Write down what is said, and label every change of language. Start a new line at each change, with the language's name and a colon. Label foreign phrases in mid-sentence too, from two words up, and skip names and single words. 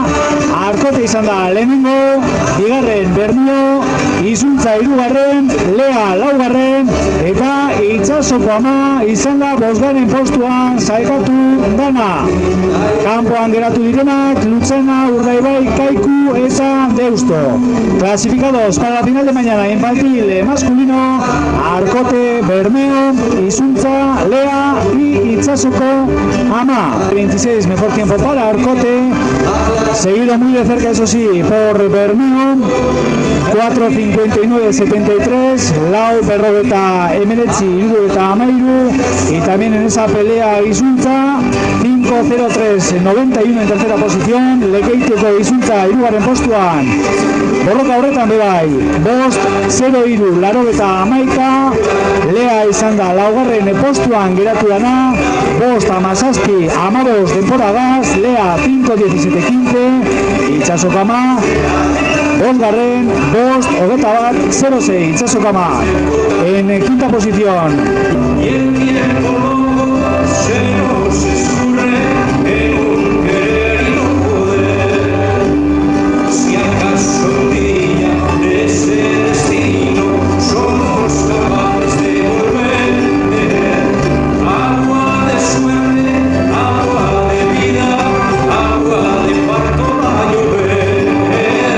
Basque: Arkote izan da lehenengo, bigarren Bermeo, Izuntza hirugarren, Lea laugarren, eta Itsasoko ama izan da bosgarren postuan sailkatu dana. Kanpoan geratu direnak, Lutzena, Urdaibai, Kaiku eta Deusto.
Spanish: Clasificados para la final de mañana, infantil masculino, Arkote, Bermeo, Izuntza, Lea y Itsasoko ama. 26 mejor tiempo para Arkote, seguido muy de cerca, eso sí, por Bermeo, 4:59:73,
Basque: Lau Berrogeta Emeretzi, Irurogeita Amairu,
Spanish: y también en esa pelea Izuntza, 5:03:91 en tercera posición,
Basque: Lekeiteko Izuntza hirugarren postuan, borroka horretan bebai, 5:03:81, Lea izan da laugarren postuan geratu dana, 5:17:15 denboragaz, Lea 5:17:15, Itsasoko ama, bosgarren, 5:21:06, Itsasoko ama,
Spanish: en quinta posición. Y el tiempo se nos escurre en un querer y no poder. Si acaso un día de ese destino somos capaces de volver, agua de suerte, agua de vida, agua de parto va a llover.